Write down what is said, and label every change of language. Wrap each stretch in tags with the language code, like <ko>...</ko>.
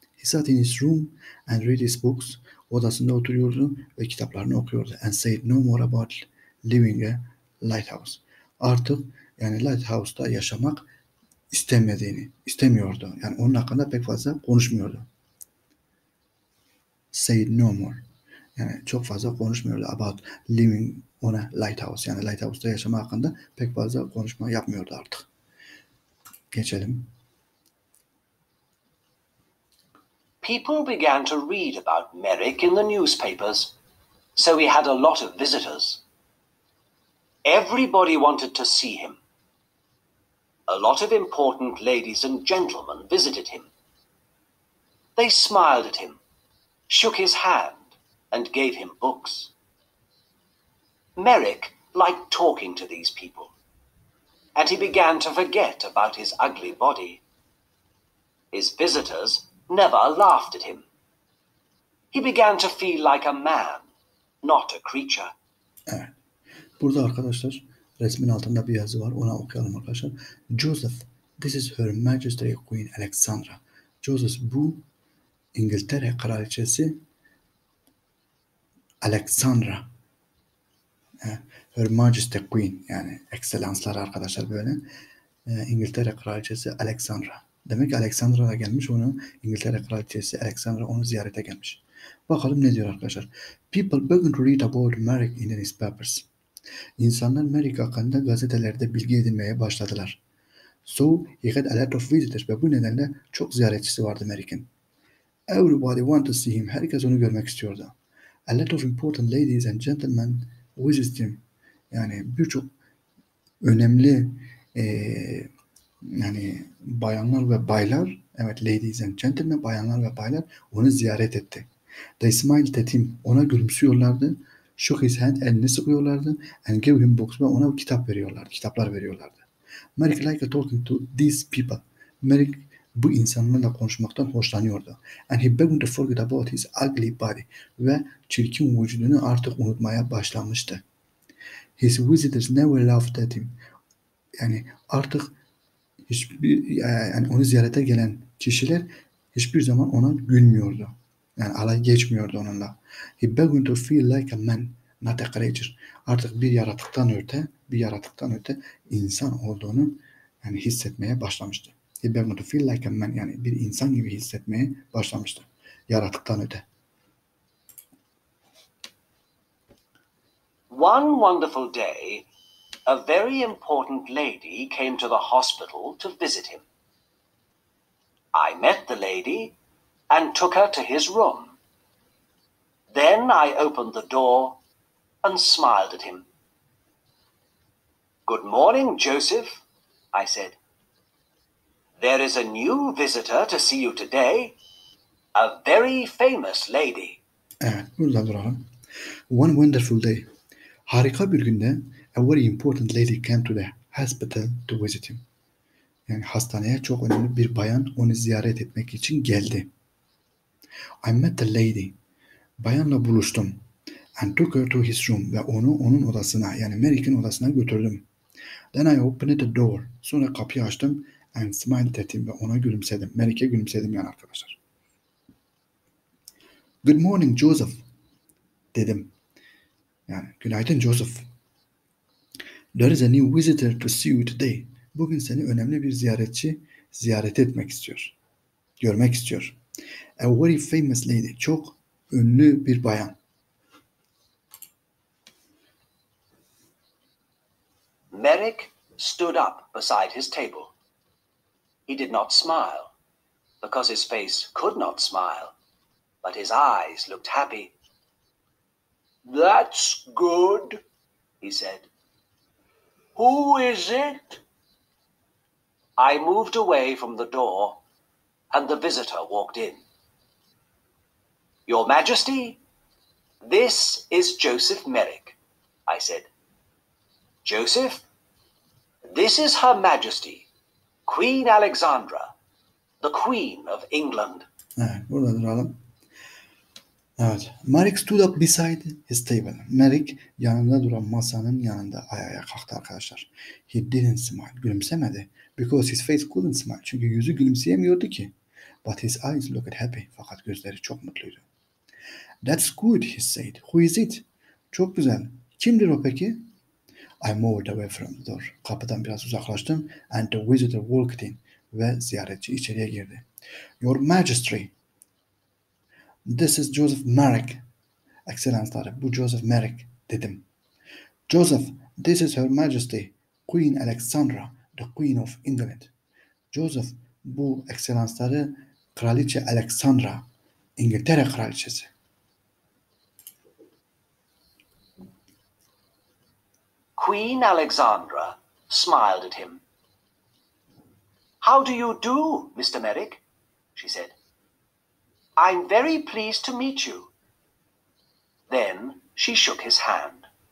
<en>He sat in his room and read his books.</en> <tr>Odasında oturuyordu ve kitaplarını okuyordu.</tr> <en>And said no more about living a lighthouse.</en> <tr>Artık yani lighthouse'da yaşamak istemiyordu. Yani onun hakkında pek fazla konuşmuyordu.</tr> <en>Said no more.</en> <tr>Yani çok fazla konuşmuyordu</tr> <en>about living on a lighthouse.</en> <tr>Yani lighthouse'da yaşama hakkında pek fazla konuşma yapmıyordu artık. Geçelim.</tr> <en>People began to read about Merrick in the newspapers, so he had a lot of visitors. Everybody wanted to see him. A lot of important ladies and gentlemen visited him. They smiled at him, shook his hand, and gave him books. Merrick liked talking to these people, and he began to forget about his ugly body. His visitors never laughed at him. He began to feel like a man, not a creature.</en> <tr>Evet. Burada arkadaşlar resmin altında bir yazı var. Ona okuyalım arkadaşlar.</tr> <en>Joseph, this is Her Majesty Queen Alexandra.</en> <tr>Joseph, bu İngiltere Kraliçesi Alexandra.</tr> <en>Her Majesty Queen</en> <tr>yani ekselanslar arkadaşlar böyle. İngiltere Kraliçesi Alexandra. Demek ki Alexandra da gelmiş onu İngiltere Kraliçesi Alexandra onu ziyarete gelmiş. Bakalım ne diyor arkadaşlar.</tr> <en>People began to read about Merrick in the newspapers.</en> <tr>İnsanlar Merrick hakkında gazetelerde bilgi edinmeye başladılar.</tr> <en>So he had a lot of visitors</en> <tr>ve bu nedenle çok ziyaretçisi vardı Merrick'in.</tr> <en>Everybody wanted to see him.</en> <tr>Herkes onu görmek istiyordu.</tr> <en>A lot of important ladies and gentlemen visited him.</en> <tr>Yani birçok önemli yani bayanlar ve baylar, evet</tr> <en>ladies and gentlemen,</en> <tr>bayanlar ve baylar onu ziyaret etti.</tr> <en>They smiled at him.</en> <tr>Ona gülümsüyorlardı.</tr> <en>Shook his hand,</en> <tr>elini sıkıyorlardı.</tr> <en>And gave him books</en> <tr>ve ona kitaplar veriyorlardı.</tr> <en>Merrick liked talking to these people.</en> <tr>Merrick bu insanlarla konuşmaktan hoşlanıyordu.</tr> <en>And he began to forget about his ugly body.</en> <tr>Ve çirkin vücudunu artık unutmaya başlamıştı.</tr> <en>His visitors never laughed at him.</en> <tr>Yani artık yani onu ziyarete gelen kişiler hiçbir zaman ona gülmüyordu. Yani alay geçmiyordu onunla.</tr> <en>He began to feel like a man, not a creature.</en> <tr>Artık bir yaratıktan öte insan olduğunu yani hissetmeye başlamıştı.</tr> <en>He began to feel like a man</en> <tr>yani bir insan gibi hissetmeye başlamıştı. Yaratıktan öte.</tr> <en>One wonderful day, a very important lady came to the hospital to visit him. I met the lady and took her to his room. Then I opened the door and smiled at him. "Good morning, Joseph," I said. "There is a new visitor to see you today, a very famous lady."</en> <tr>Evet, burada duralım.</tr> <en>One wonderful day.</en> <tr>Harika bir günde</tr> <en>a very important lady came to the hospital to visit him.</en> <tr>Yani hastaneye çok önemli bir bayan onu ziyaret etmek için geldi.</tr> <en>I met the lady.</en> <tr>Bayanla buluştum.</tr> <en>And took her to his room.</en> <tr>Ve onu onun odasına yani Merrick'in odasına götürdüm.</tr> <en>Then I opened the door.</en> <tr>Sonra kapıyı açtım.</tr> <en>And smiled at him.</en> <tr>Ve ona gülümsedim. Merrick'e gülümsedim yani arkadaşlar.</tr> <en>Good morning</en> <tr>Joseph. Dedim. Yani günaydın Joseph.</tr> <en>There is a new visitor to see you today.</en> <tr>Bugün seni önemli bir ziyaretçi ziyaret etmek istiyor. Görmek istiyor.</tr> <en>A very famous lady.</en> <tr>Çok ünlü bir bayan.</tr> <en>Merrick stood up beside his table. He did not smile, because his face could not smile, but his eyes looked happy. "That's good," he said. "Who is it?" I moved away from the door, and the visitor walked in. "Your Majesty, this is Joseph Merrick," I said. "Joseph, this is Her Majesty, Queen Alexandra, the Queen of England."</en> <tr>Evet, burada duralım. Evet.</tr> <en>Merrick stood up beside his table.</en> <tr>Merrick yanında duran masanın yanında ayağa kalktı arkadaşlar.</tr> <en>He didn't smile.</en> <tr>Gülümsemedi.</tr> <en>Because his face couldn't smile.</en> <tr>Çünkü yüzü gülümseyemiyordu ki.</tr> <en>But his eyes looked happy.</en> <tr>Fakat gözleri çok mutluydu.</tr> <en>That's good, he said. Who is it?</en> <tr>Çok güzel. Kimdir o peki?</tr> <en>I moved away from the door.</en> <tr>Kapıdan biraz uzaklaştım.</tr> <en>And the visitor walked in.</en> <tr>Ve ziyaretçi içeriye girdi.</tr> <en>Your Majesty. This is Joseph Merrick.</en> <tr>Ekselansları, bu Joseph Merrick dedim.</tr> <en>Joseph, this is Her Majesty, Queen Alexandra, the Queen of England.</en> <tr>Joseph, bu ekselansları Kraliçe Alexandra, İngiltere Kraliçesi.</tr> <en>Queen Alexandra smiled at him. "How do you do, Mr. Merrick?" she said. "I'm very pleased to meet you." Then she shook his hand.</en>